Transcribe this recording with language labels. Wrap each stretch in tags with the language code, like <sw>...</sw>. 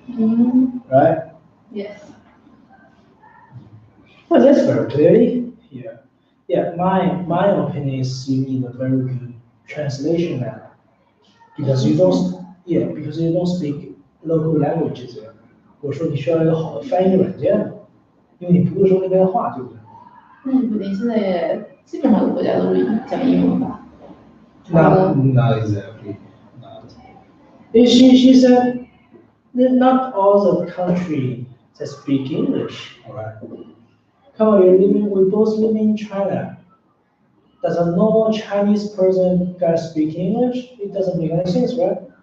<en>Mm-hmm. right? Yes. Well, that's very clearly. Yeah. Yeah. My opinion is you need a very good translation app because you don't. Yeah, because you don't speak local languages.</en> <zh>我说你需要一个好的翻译软件，因为你不会说那边的话，对不对？那你不定现在基本上国家都是讲英文吧</zh> <en>？Not exactly. Not. She said that not all the country that speak English. All right. Come on, we both live in China. Does a normal Chinese person gotta speak English? It doesn't make any sense, right?</en>